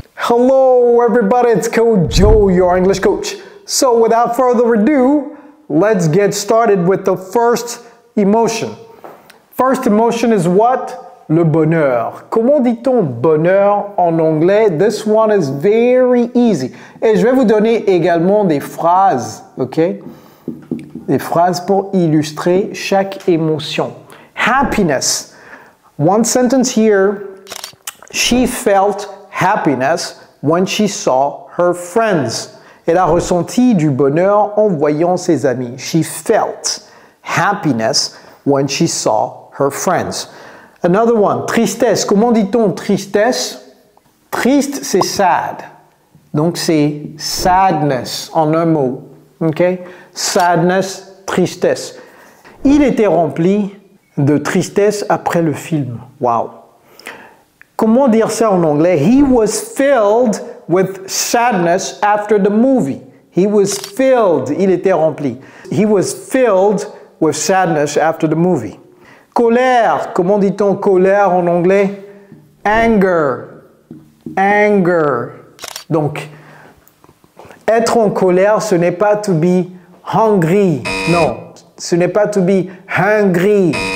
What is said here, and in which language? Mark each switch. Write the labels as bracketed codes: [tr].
[en] Hello everybody, it's Coach Joe, your English coach. So without further ado, let's get started with the first emotion. First emotion is what? [fr] Le bonheur. Comment dit-on bonheur en anglais? [en] This one is very easy. [fr] Et je vais vous donner également des phrases, ok? Des phrases pour illustrer chaque émotion. [en] Happiness. One sentence here. She felt happiness when she saw her friends. [fr] Elle a ressenti du bonheur en voyant ses amis. [en] She felt happiness when she saw her friends. Another one, [fr] tristesse. Comment dit-on tristesse? Triste, c'est sad. Donc c'est sadness en un mot. Okay? Sadness, tristesse. Il était rempli de tristesse après le film. Wow. Comment dire ça en anglais? [en] He was filled with sadness after the movie. He was filled, [fr] il était rempli. [en] He was filled with sadness after the movie. [fr] Colère, comment dit-on colère en anglais? [en] Anger, anger. [fr] Donc, être en colère, ce n'est pas [en] to be hungry. [fr] Non, ce n'est pas [en] to be hungry.